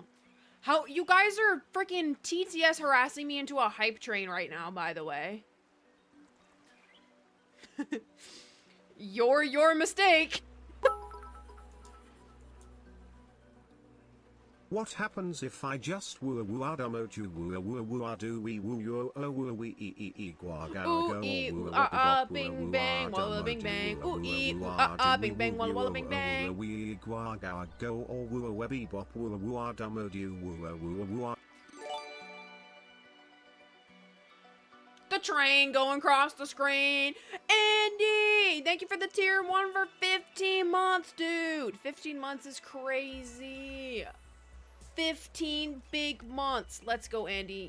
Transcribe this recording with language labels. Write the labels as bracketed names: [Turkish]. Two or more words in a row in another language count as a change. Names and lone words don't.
[English] How you guys are freaking TTS harassing me into a hype train right now, by the way. Your mistake. What happens if I just woo woo adamote you woo woo woo adu wee woo yo o woo wee gua ga Ooh go ee woo bing bang walla bing bang. Ooh ee bing bang walla bing bang. wee gua ga go or woo webby bop woo woo adamote you woo woo. The train going across the screen. Andy, thank you for the tier 1 for 15 months, dude. 15 months is crazy. 15 big months. Let's go, Andy.